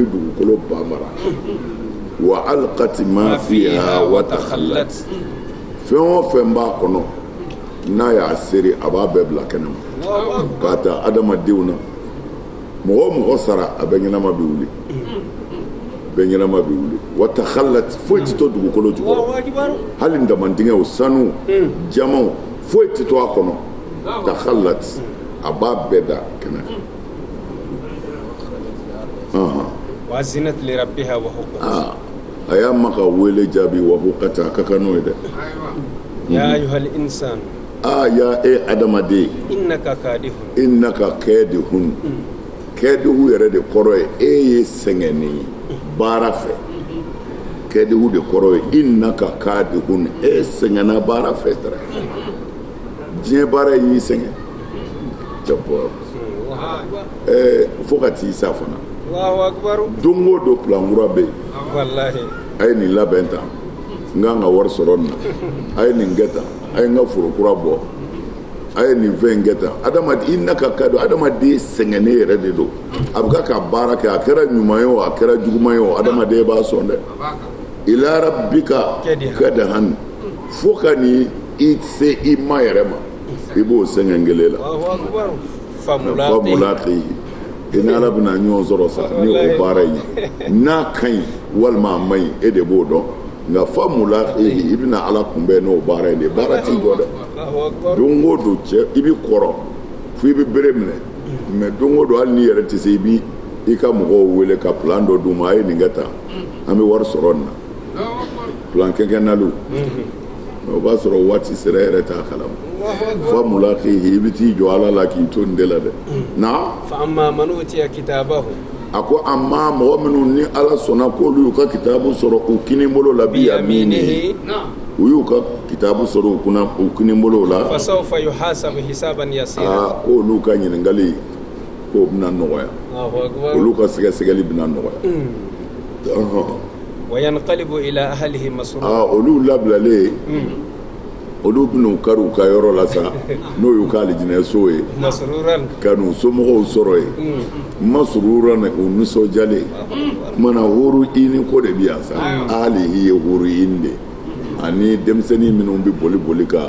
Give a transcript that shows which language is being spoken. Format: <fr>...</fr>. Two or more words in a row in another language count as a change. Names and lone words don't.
<bm>dugukolo banbara</bm> <ar>وألقت ما فيها وتخلت</ar> <bm>fɛn o fɛn b'a kɔnɔ n'a y'a seri a b'a bɛɛ bila kɛnɛ ma k'a ta adamadenw na mɔgɔ o mɔgɔ sara a bɛɛ ɲɛnama bi wuli bɛɛ ɲɛnama bi wuli</bm> <ar>وتخلت</ar> <bm>foyi tɛ to dugukolo jukɔrɔ hali damandingɛw sanu jamaw foyi tɛ to a kɔnɔ takhallat a b'a bɛɛ da kɛnɛ</bm> <ar>وأذنت لربها وحقت</ar> <bm>a y'a ma ka wele jaabi</bm> <ar>وحقت</ar> <bm>a ka kan n'o ye dɛ</bm> <ar>يا أيها الإنسان</ar> <bm>ya e adamaden</bm> <ar>إنك كادح إنك كادح</ar> <bm>kɛdihu yɛrɛ de kɔrɔ ye e ye sɛgɛnni ye baara fɛ kɛdihu de kɔrɔ ye</bm> <ar>إنك كادح</ar> <bm>e sɛgɛnna baara fɛ dara diɲɛ baara y'i sɛgɛn jabɔ fo ka t'i sa fana</bm> <ar>الله أكبر</ar> <bm>don o don plan kura bɛ yen</bm> <ar>والله</ar> <bm>a ye nin labɛn tan n kan ka wari sɔrɔ nin na a ye nin kɛ tan a ye n ka foro kura bɔ a ye nin fɛn in kɛ tan adamaden i na ka don adamaden sɛgɛnnen yɛrɛ de don a bɛ ka baara kɛ a kɛra ɲuman ye o a kɛra juguman ye o adamaden b'a sɔn dɛ</bm> <ar>إلى ربك كدحا</ar> <bm>fo ka ni i se i ma yɛrɛ ma i b'o sɛgɛn kelen la</bm> <ar>الله أكبر</ar> <bm>famulaqi i ni ala bɛna ɲɔgɔn sɔrɔ sa ni o baara in ye n'a ka ɲi walima a man ɲi e de b'o dɔn nka famulaqi i bɛna ala kunbɛn n'o baara in de baara t'i jɔ dɛ</bm> <ar>الله أكبر</ar> <bm>don o don cɛ i bɛ kɔrɔ fo i bɛ bere minɛ mɛ don o don hali n'i yɛrɛ tɛ se i b'i ka mɔgɔw wele ka plan dɔ d'u ma a ye nin kɛ tan an bɛ wari sɔrɔ nin na plan kɛnkɛnnaliw o b'a sɔrɔ waati sera yɛrɛ t'a kalama famulaqi i bɛ t'i jɔ ala la k'i to nin de la dɛ na</bm> <ar>فأما من أوتي كتابه</ar> <bm>a ko amma mɔgɔ minnu ni ala sɔnna k'olu y'u ka kitabu sɔrɔ u kinibolo la</bm> <ar>بيمينه</ar> <bm>u y'u ka kitabu sɔrɔ u kinibolo la</bm> <ar>فسوف يحاسب حسابا يسيرا</ar> <bm>k'olu ka ɲininkali k'o bɛna nɔgɔya</bm> <ar>الله أكبر</ar> <bm>olu ka sɛgɛsɛgɛli bɛna nɔgɔya</bm> <ar>وينقلب إلى أهله مسرورا</ar> <bm>olu labilalen olu bɛna u kari u ka yɔrɔ la sa n'o y'u ka alijinɛso ye</bm> <ar>مسرورا</ar> <bm>ka n'u somɔgɔw sɔrɔ ye masurura na u nisɔndiyalen mana horo ini ko de bi yan sa hali i ye horo ini de ani denmisɛnnin minnu bɛ boli boli ka</bm>